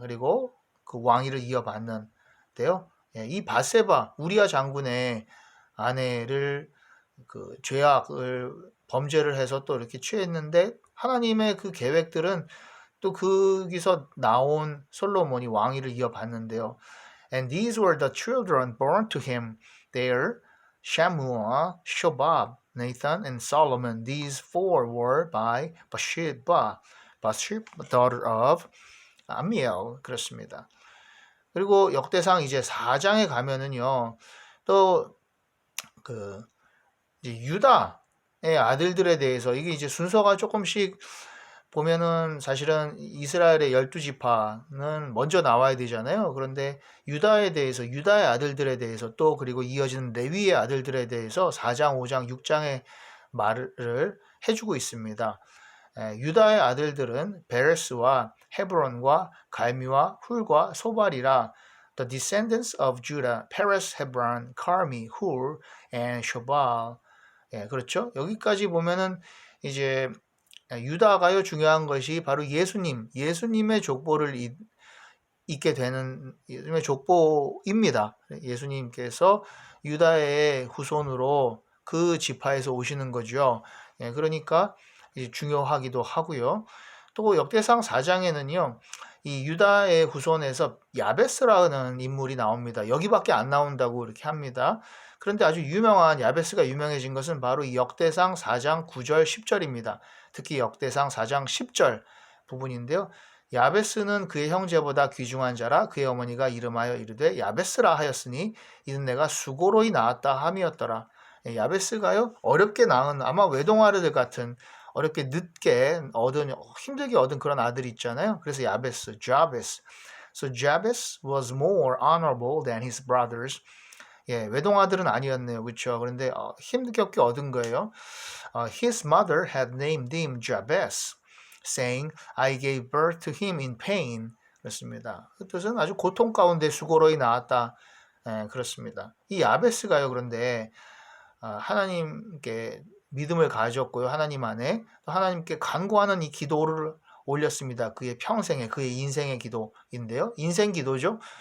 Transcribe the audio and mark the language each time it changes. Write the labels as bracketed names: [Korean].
[Korean] 그리고 그 왕위를 이어받는데요. 예, 이 바세바 우리아 장군의 아내를 그 죄악을 범죄를 해서 또 이렇게 취했는데 하나님의 그 계획들은 또 거기서 나온 솔로몬이 왕위를 이어받는데요. [English] And these were the children born to him there, Shammua, Shobab, Nathan, and Solomon. These four were by Bathsheba, daughter of Amiel. [Korean] 그렇습니다. 그리고 역대상 이제 4장에 가면은요, 또 그 유다의 아들들에 대해서 이게 이제 순서가 조금씩 보면은 사실은 이스라엘의 12지파는 먼저 나와야 되잖아요. 그런데 유다에 대해서, 유다의 아들들에 대해서 또 그리고 이어지는 레위의 아들들에 대해서 4장, 5장, 6장의 말을 해주고 있습니다. 유다의 아들들은 베레스와 헤브론과 갈미와 훌과 소발이라 [English] The descendants of Judah, Perez, Hebron, Carmi, Hur, and Shobal. [Korean] 예, 그렇죠. 여기까지 보면은 이제 유다가요 중요한 것이 바로 예수님의 족보를 잇게 되는 예수님의 족보입니다. 예수님께서 유다의 후손으로 그 지파에서 오시는 거죠. 예, 그러니까 이제 중요하기도 하고요. 또 역대상 4장에는요. 이 유다의 후손에서 야베스라는 인물이 나옵니다. 여기밖에 안 나온다고 이렇게 합니다. 그런데 아주 유명한 야베스가 유명해진 것은 바로 이 역대상 4장 9절 10절입니다. 특히 역대상 4장 10절 부분인데요. 야베스는 그의 형제보다 귀중한 자라 그의 어머니가 이름하여 이르되 야베스라 하였으니 이는 내가 수고로이 낳았다 함이었더라. 야베스가요 어렵게 낳은 아마 외동아들 같은 어렵게 늦게 얻은 힘들게 얻은 그런 아들이 있잖아요. 그래서 야베스, Jabez. [English] So Jabez was more honorable than his brothers. [Korean] 예, 외동아들은 아니었네요. 그렇죠? 그런데 힘겹게 얻은 거예요. [English] His mother had named him Jabez, saying, I gave birth to him in pain. [Korean] 그렇습니다. 그 뜻은 아주 고통 가운데 수고로이 낳았다. 예, 그렇습니다. 이 야베스가요. 그런데 하나님께 믿음을 가졌고요. 하나님 안에 또 하나님께 간구하는 이 기도를 올렸습니다. 그의 평생의 그의 인생의 기도인데요. 인생 기도죠.